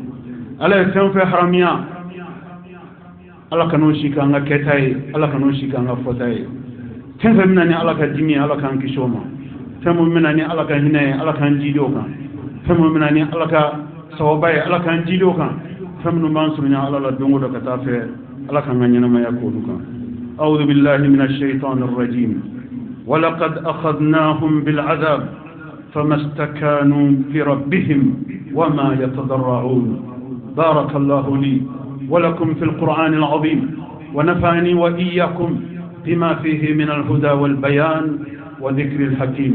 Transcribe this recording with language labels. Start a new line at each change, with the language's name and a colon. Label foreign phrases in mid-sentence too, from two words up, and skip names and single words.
Bambara: Ala ye fɛn fɛn haramiya Ala kan'o si k'an ka kɛta ye, Ala kan'o si k'an ka fɔta ye. Fɛn fɛn bɛna ni Ala ka dimi ye Ala k'an kisi o ma. Fɛn min bɛna ni Ala ka hinɛ ye Ala k'an jidi o kan. Fɛn min bɛna ni Ala ka sababa ye Ala k'an jidi o kan. Fɛn minnu b'an surunya Ala la don o don ka taa fɛ Ala k'an ka ɲɛnamaya k'olu kan.
Arabic: أعوذ بالله من الشيطان الرجيم ولقد أخذناهم بالعذاب فما استكانوا لربهم وما يتضرعون. بارك الله لي ولكم في القرآن العظيم ونفعني وإياكم بما فيه من الهدى والبيان وذكر الحكيم.